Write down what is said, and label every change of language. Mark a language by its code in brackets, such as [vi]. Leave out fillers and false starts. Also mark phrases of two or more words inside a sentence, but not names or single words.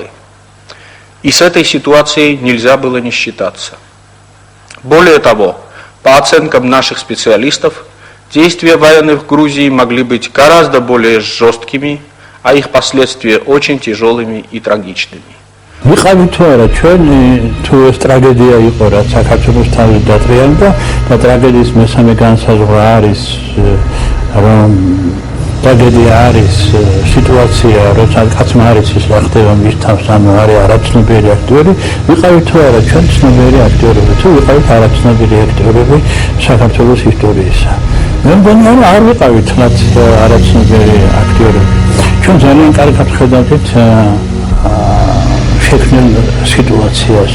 [ru] И с этой ситуацией нельзя было не считаться. Более того, по оценкам наших специалистов, действия военных в Грузии могли быть гораздо более жесткими, а их последствия очень тяжелыми и трагичными. [ka] ვიყავით თუ არა ჩვენ თუ ეს ტრაგედია იყო რაც საქართველოს თავი დატრიალდა და ტრაგედიის მესამე განსაზღვრა არის რომ ტრაგედია არის სიტუაცია როცა კაცმა არ იცის რა ხდება მის თავს ანუ არის არაცნობიერი აქტიორი ვიყავით თუ არა ჩვენ ცნობიერი აქტიორები თუ ვიყავით არაცნობიერი აქტიორები საქართველოს ისტორიისა მე მგონი არ ვიყავით მათ არაცნობიერი აქტიორები ჩვენ ძალიან კარგად ხედავთ შექმნილ სიტუაციას.